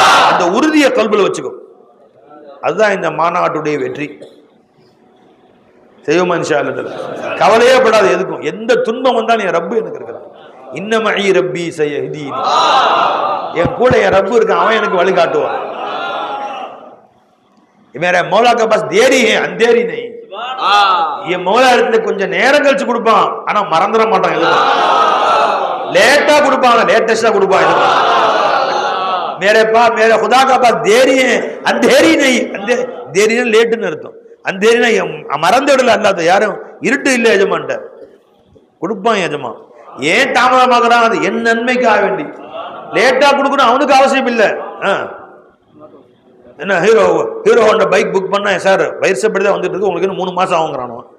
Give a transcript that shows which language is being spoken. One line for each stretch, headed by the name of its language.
Tamil: அந்த உறுதியை கல்புல வச்சுக்கோ. அதுதான் இந்த மாநாட்டுடைய வெற்றி. செய்வோமா இன்ஷா அல்லாஹ். கவலையே படாது எதுக்கும். எந்த துன்பம் வந்தாலும் என் ரப்பு எனக்கு இருக்கிறான்.
Arabic: இன்னமஇ ரப்பி சயஹ்தீனி.
Tamil: என் கூட என் ரப்பு இருக்கான், அவன் எனக்கு வழிகாட்டுவான்.
Hindi: मेरा मौला के पास देरी है, अंधेरी नहीं. ये मौला
Tamil: இடத்துல கொஞ்சம் நேரம் கழிச்சு கொடுப்பான், ஆனா மறந்துட மாட்டான். எதுவும் லேட்டா கொடுப்பான், லேட்டஸ்டா கொடுப்பான்.
Hindi: मेरे पास मेरे खुदा का पास देरी है, अंधेरी नहीं. देरी ना लेटன்னு
Tamil: அர்த்தம்.
Hindi: अंधेरी ना
Tamil: மறந்துடல. அல்லாஹ் யாரும் இருட்டு இல்லை எஜமான்ட்ட கொடுப்பான். எஜமான் ஏன் தாமதமாகறான்? அது என் நன்மைக்காக வேண்டி. லேட்டா கொடுக்கணும் அவனுக்கு அவசியம் இல்லை. என்ன ஹீரோ ஹோண்டா பைக் புக் பண்ணா சார் வயசுப்படி தான் வந்துட்டு இருக்கு, உங்களுக்கு 3 மாசம் ஆகுங்கிறானோ.